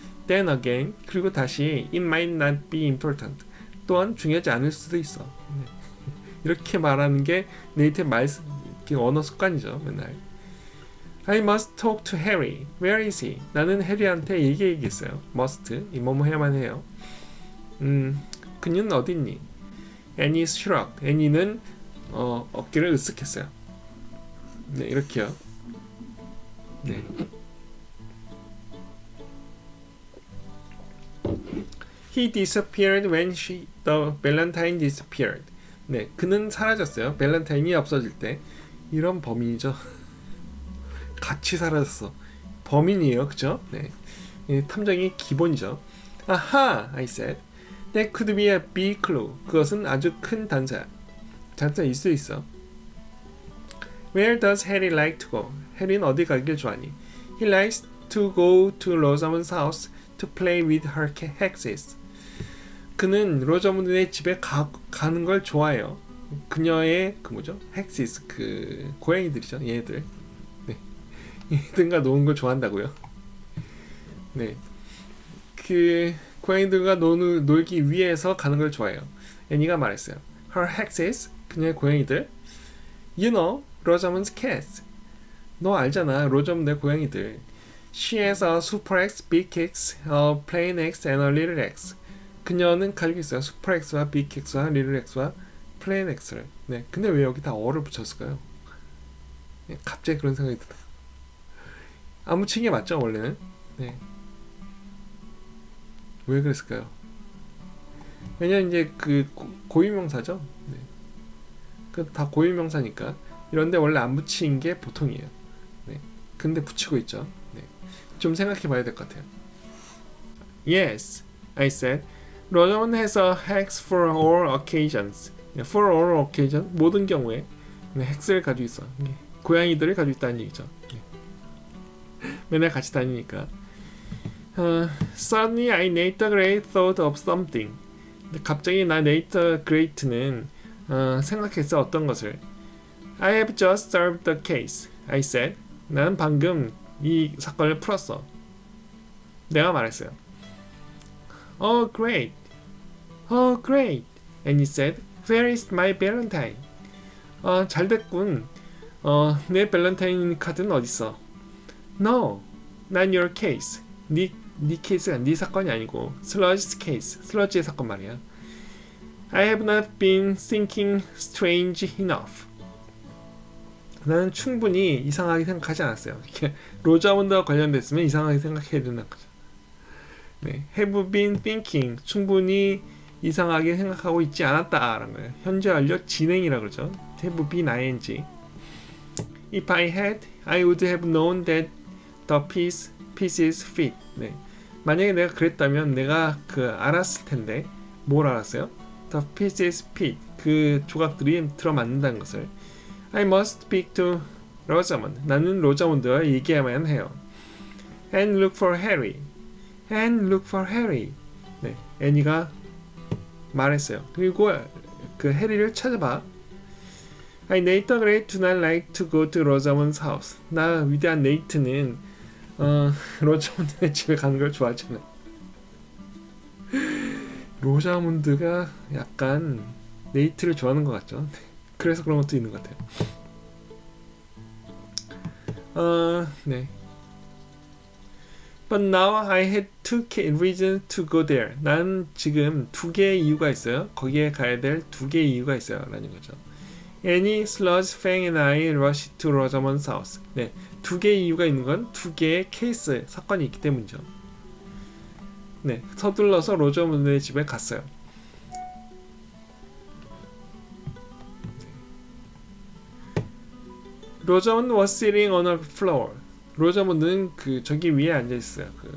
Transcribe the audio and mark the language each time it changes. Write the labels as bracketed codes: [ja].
[en] Then again, [ko] 그리고 다시 [en] it might not be important. [ko] 또한 중요하지 않을 수도 있어. 이렇게 말하는 게 네이티브 언어 습관이죠. [en] 맨날. I must talk to Harry. Where is he? [ko] 나는 해리한테 얘기해야겠어요. must, 이 뭐뭐 해야만 해요. 그녀는 어디 있니? [en] Annie shrugged. [ko] 애니는 어깨를 으쓱했어요. 네, 이렇게요. 네. [en] He disappeared when the valentine disappeared. [ko] 네, 그는 사라졌어요. 발렌타인이 없어질 때. 이런 범인이죠. 같이 사라졌어. 범인이에요, 그죠? 네, 탐정의 기본이죠. 아하, [en] I said. That could be a big clue. [ko] 그것은 아주 큰 단서일 수 있어. [en] Where does Harry like to go? [ko] 해리는 어디 가길 좋아하니? [en] He likes to go to Rosamond's house to play with her hexes. [ko] 그는 로저문드의 집에 가는 걸 좋아해요. 그녀의 hexes 고양이들이죠. 얘들. 네. 얘들과 노는 걸 좋아한다고요. 네. 고양이들과 놀기 위해서 가는 걸 좋아해요. 애니가 말했어요. [en] Her hexes, [ko] 그녀의 고양이들. [en] You know, Rosamond's cats. [ko] 너 알잖아, 로저문드의 고양이들. [en] She has a super X, big X, a plain X, and a little X. [ko] 그녀는 가지고 있어요. super X와 big X와 little X와 plain X를. 네, 근데 왜 여기 다 어를 붙였을까요? 네, 갑자기 그런 생각이 드네요. 아무친 게 맞죠, 원래는? 네. 왜 그랬을까요? 왜냐면 이제 고유명사죠. 네. 다 고유명사니까 이런데 원래 안 붙인 게 보통이에요. 네. 근데 붙이고 있죠. 네. 좀 생각해 봐야 될 것 같아요. [en] Yes, I said. Rosamond has a hex for all occasions. For all occasions, [ko] 모든 경우에 헥스를 가지고 있어. 고양이들을 가지고 있다는 얘기죠. 맨날 같이 다니니까. [en] Suddenly I Nate the Great thought of something. [ko] 갑자기 나 Nate the Great는 생각했어. 어떤 것을. [en] I have just solved the case, I said. [ko] 나는 방금 이 사건을 풀었어. 내가 말했어요. [en] Oh great, oh great. And he said, where is my Valentine? [ko] 잘 됐군. 내 발렌타인 카드는 어딨어? [en] No, not your case. [ko] 네 케이스가 네 사건이 아니고 슬러지's case, 슬러지의 사건 말이야. [en] I have not been thinking strange enough. [ko] 나는 충분히 이상하게 생각하지 않았어요. 로저문드와 관련됐으면 이상하게 생각해야 된다는 거죠. 네, [en] have been thinking, [ko] 충분히 이상하게 생각하고 있지 않았다라는 거예요. 현재 완료 진행이라고 그러죠. [en] have been ing. If I had, I would have known that the pieces fit. [ko] 네. 만약에 내가 그랬다면 내가 알았을 텐데 뭘 알았어요? [en] The pieces fit. [ko] 그 조각들이 들어맞는다는 것을. [en] I must speak to Rosamond. [ko] 나는 로자몬드와 얘기해야만 해요. [en] And look for Harry. And look for Harry. [ko] 네, 애니가 말했어요. 그리고 해리를 찾아봐. [en] I Nate the Great do not like to go to Rosamond's house. [ko] 나 위대한 네이트는 로자몬드의 집에 가는 걸 좋아하지 않아. 로자몬드가 약간 네이트를 좋아하는 것 같죠. 그래서 그런 것도 있는 것 같아요. 네. [en] But now I had two reasons to go there. [ko] 난 지금 두 개의 이유가 있어요. 거기에 가야 될 두 개의 이유가 있어요. 라는 거죠. [en] Annie, Sludge, Fang and I rushed to Rosamond's house. [ko] 네, 두 개의 이유가 있는 건 두 개의 케이스, 사건이 있기 때문이죠. 네, 서둘러서 로저문드의 집에 갔어요. [en] 로저문드 was sitting on a floor. [ko] 로저문드는 저기 위에 앉아 있어요.